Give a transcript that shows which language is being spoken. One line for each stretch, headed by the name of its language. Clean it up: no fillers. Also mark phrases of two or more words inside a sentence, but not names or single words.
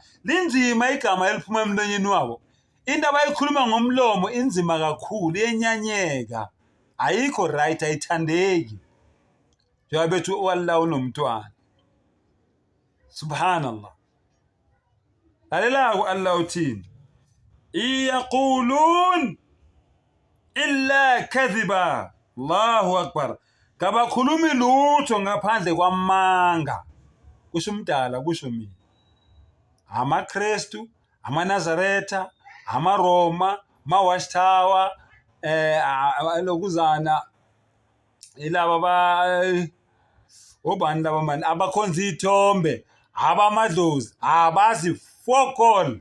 Zulu: Linzima igama eliphuma emlonyeni wabo. Into abayikhuluma ngomlomo inzima kakhulu, yenyanyeka. Ayikho right, ayithandeki. Njengoba bethu Allah unomntwana. Subhanallah. Lalela Allah uthini?
Arabic: إن يقولون إلا كذبا. الله أكبر.
Zulu: Kabakhulumi lutho ngaphandle kwamanga. Kusho umdala, kusho mina. AmaKristu, amaNazaretha, amaRoma, amaWashtawa, lokuzana ilaba obani laba mani abakhonza ithombe, abamadlozi, abazi fokol.